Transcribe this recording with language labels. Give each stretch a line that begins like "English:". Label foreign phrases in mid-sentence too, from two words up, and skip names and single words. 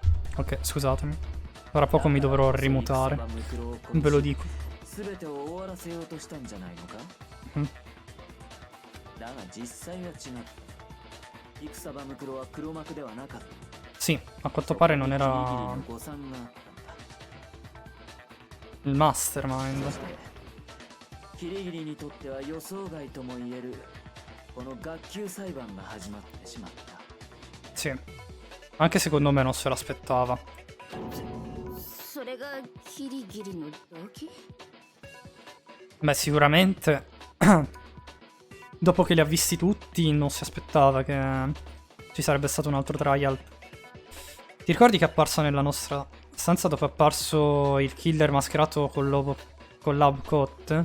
Italian: Ok, scusatemi. Tra poco mi dovrò rimutare. Ve lo dico.
Japanese: 全てを終わらせようとしたんじゃないのか、うんだが実際は違った。戦場ムクロは黒幕ではなかった。
Italian: Sì, a quanto pare non
Japanese: ギリギリ
Italian: era
Japanese: の誤算があったんだ。
Italian: il mastermind.
Japanese: そしてキリギリにとっては予想外とも言えるこの学級裁判が始まってしまった。
Italian: Sì. Anche secondo me non se l'aspettava.
Japanese: それがギリギリの動機？
Italian: Beh, sicuramente dopo che li ha visti tutti non si aspettava che ci sarebbe stato un altro trial. Ti ricordi che è apparso nella nostra stanza dopo è apparso il killer mascherato con
English: lab coat?